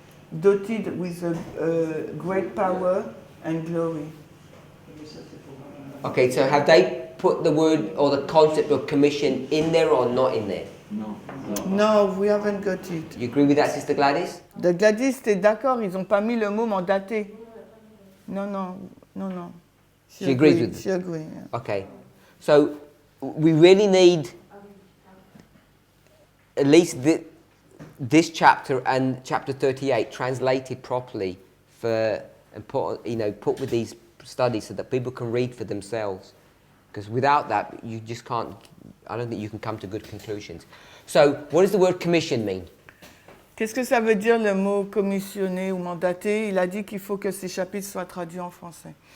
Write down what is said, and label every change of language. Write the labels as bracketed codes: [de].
[en] Dotted with a great power and glory. Okay, so have they put the word or the concept of commission in there or not in there? No, we haven't got it. You agree with that, Sister Gladys? [fr] De Gladys, t'es d'accord, ils n'ont pas mis le mot mandaté. Non. [en] She agrees with She agrees, yeah. Okay, so we really need at least this chapter and chapter 38 translated properly and put with these studies so that people can read for themselves. Because without that, you just can't. I don't think you can come to good conclusions. So, what does the word commission mean? [fr] Qu'est-ce que ça veut dire le mot commissionné ou mandaté? Il a dit qu'il faut que ces chapitres soient traduits en français.